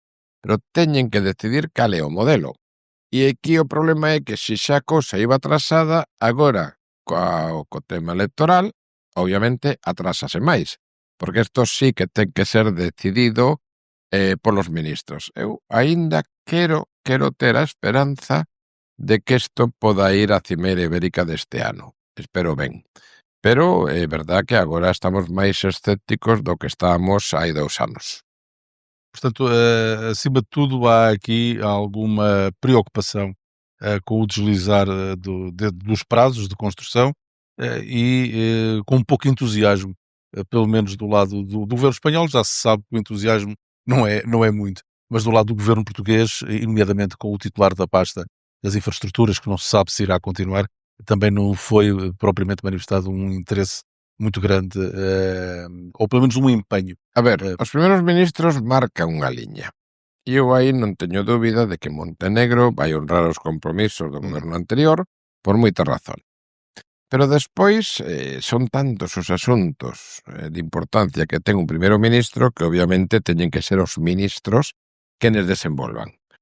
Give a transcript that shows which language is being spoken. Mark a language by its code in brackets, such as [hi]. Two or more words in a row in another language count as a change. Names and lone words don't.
[gl] Pero teñen que decidir cal é o modelo. E aquí o problema é que se xa a cousa iba atrasada, agora, co tema electoral, obviamente atrásase máis, porque isto sí que ten que ser decidido polos ministros. Eu aínda quero ter a esperanza de que isto poda ir á Cimeira Ibérica deste ano. Espero ben. Pero é verdad que agora estamos máis escépticos do que estábamos hai 2 anos. [pt] Portanto, acima de tudo, há aqui alguma preocupação com o deslizar dos prazos de construção e com um pouco entusiasmo, pelo menos do lado do governo espanhol. Já se sabe que o entusiasmo não é muito, mas do lado do governo português, e nomeadamente com o titular da pasta das infraestruturas, que não se sabe se irá continuar, também não foi propriamente manifestado um interesse muito grande, ou pelo menos um empenho. [gl] A ver, os primeiros ministros marcan unha liña. E eu aí non teño dúbida de que Montenegro vai honrar os compromisos do goberno anterior por moitas razones. Pero despois son tantos os asuntos de importancia que ten un primeiro ministro que obviamente teñen que ser os ministros que nes desenvolvan.